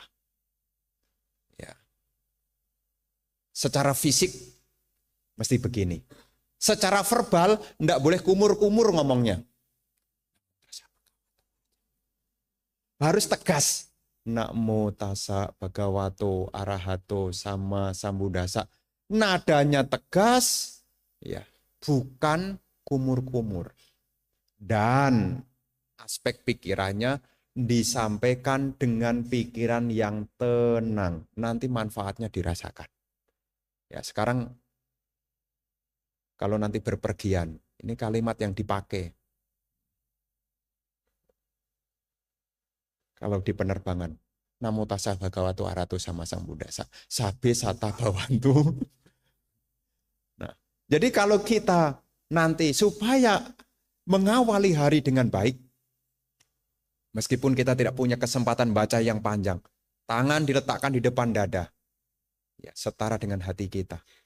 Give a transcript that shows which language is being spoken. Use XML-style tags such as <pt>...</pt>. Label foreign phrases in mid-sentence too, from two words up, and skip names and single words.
<id>Ya. Secara fisik mesti begini. Secara verbal enggak boleh kumur-kumur ngomongnya. Harus tegas.</id> <pi>Namo tassa bhagavato arahato sama sambuddhassa.</pi> <id>Nadanya tegas, ya, bukan kumur-kumur. Dan aspek pikirannya disampaikan dengan pikiran yang tenang. Nanti manfaatnya dirasakan. Ya, sekarang kalau nanti berpergian, ini kalimat yang dipakai. Kalau di penerbangan,</id> <pi>Namo tassa bhagavato arahato sama sambuddhassa. Sabe sata bhavantu.</pi> <id>Nah, jadi kalau kita nanti supaya mengawali hari dengan baik, meskipun kita tidak punya kesempatan baca yang panjang, tangan diletakkan di depan dada, ya, setara dengan hati kita.</id>